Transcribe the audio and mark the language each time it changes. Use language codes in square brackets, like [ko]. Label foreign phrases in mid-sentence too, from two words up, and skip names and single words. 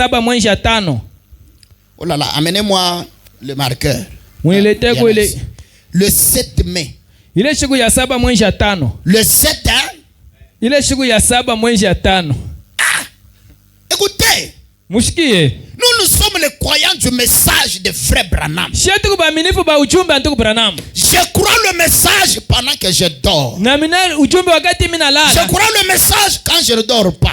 [fr] 7:5. Oh là là, amenez-moi le marqueur. Le 7 mai. [sw] Ile siku ya 7:5. [fr] Le 7 hein? [sw] Ile siku ya 7:5. [fr] Ah! Écoutez. [sw] Mushikie. [fr] Nous sommes les croyants du message de frère Branham. Je crois le message pendant que je dors. Je crois le message quand je ne dors pas.